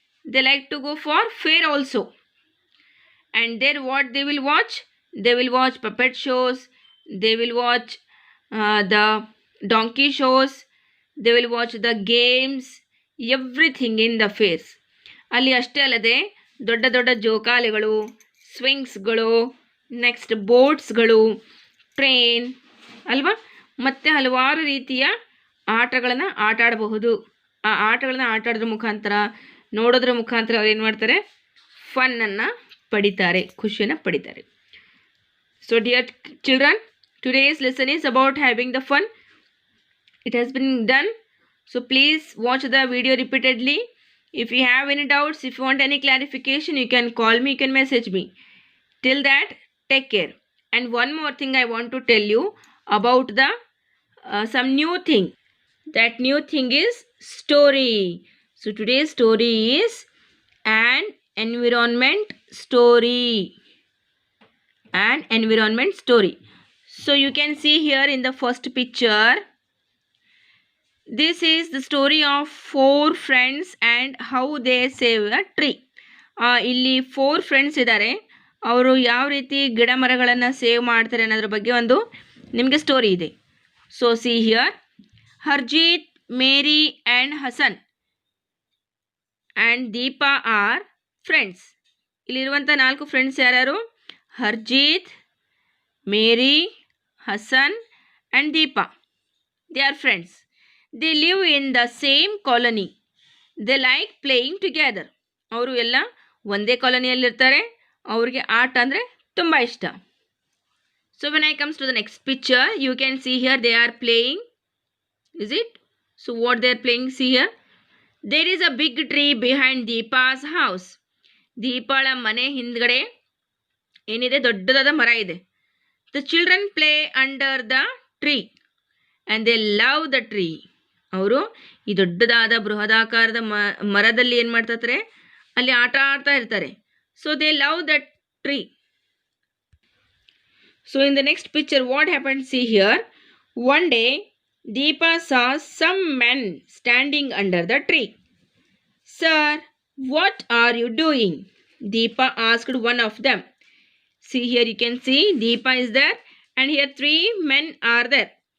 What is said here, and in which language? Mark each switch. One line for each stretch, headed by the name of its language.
English: They like to go for fair also. And there what they will watch? They will watch puppet shows. They will watch the donkey shows. They will watch the games. Everything in the fairs.
Kannada: ಅಲ್ಲಿ ಅಷ್ಟೇ ಅಲ್ಲದೆ ದೊಡ್ಡ ದೊಡ್ಡ ಜೋಕಾಲಿಗಳು, ಸ್ವಿಂಗ್ಸ್ಗಳು, next ಬೋಟ್ಸ್ಗಳು, train ಅಲ್ವಾ, ಮತ್ತು ಹಲವಾರು ರೀತಿಯ ಆಟಗಳನ್ನು ಆಟಾಡಬಹುದು. ಆ ಆಟಗಳನ್ನು ಆಟಾಡೋದ್ರ ಮುಖಾಂತರ, ನೋಡೋದ್ರ ಮುಖಾಂತರ ಅವ್ರು ಏನು ಮಾಡ್ತಾರೆ? ಫನ್ನನ್ನು ಪಡಿತಾರೆ, ಖುಷಿಯನ್ನು ಪಡಿತಾರೆ.
English: So dear children, today's lesson is about having the fun. It has been done. So please watch the video repeatedly. If you have any doubts, if you want any clarification, you can call me, you can message me. Till that, take care. And one more thing I want to tell you about the some new thing. That new thing is story. So today's story is an environment story. An environment story. So you can see here in the first picture, this is the story of 4 friends and how they save a tree.
Kannada: ಇಲ್ಲಿ 4 friends ಇದ್ದಾರೆ. ಅವರು ಯಾವ ರೀತಿ ಗಿಡ ಮರಗಳನ್ನು save ಮಾಡ್ತಾರೆ ಅನ್ನೋದ್ರ ಬಗ್ಗೆ ಒಂದು ನಿಮಗೆ ಸ್ಟೋರಿ ಇದೆ.
English: So see here, Harjeet, Mary and Hasan and Deepa are friends.
Kannada: ಇಲ್ಲಿರುವಂಥ 4 ಫ್ರೆಂಡ್ಸ್ ಯಾರ್ಯಾರು?
English: Harjeet, Mary, Hassan and Deepa. They are friends. They live in the same colony. They like playing together.
Kannada: ಅವರು ಎಲ್ಲ ಒಂದೇ ಕಾಲೋನಿಯಲ್ಲಿರ್ತಾರೆ. ಅವ್ರಿಗೆ ಆಟ ಅಂದರೆ ತುಂಬ ಇಷ್ಟ.
English: So when I comes to the next picture, you can see here they are playing. Is it? So what they are playing, see here. There is a big tree behind Deepa's house.
Kannada: ದೀಪಾಳ ಮನೆ ಹಿಂದ್ಗಡೆ ಏನಿದೆ, ದೊಡ್ಡದಾದ ಮರ ಇದೆ.
English: The children play under the tree and they love the tree.
Kannada: ಅವರು ಈ ದೊಡ್ಡದಾದ ಬೃಹದಾಕಾರದ ಮರದಲ್ಲಿ ಏನು ಮಾಡ್ತಾರೆ, ಅಲ್ಲಿ ಆಟ ಆಡ್ತಾ ಇರ್ತಾರೆ.
English: So they love that tree. So in the next picture what happen, see here. One day Deepa saw some men standing under the tree. Sir, what are you doing? Deepa asked one of them. See here, you can see Deepa is there and here 3 men are there.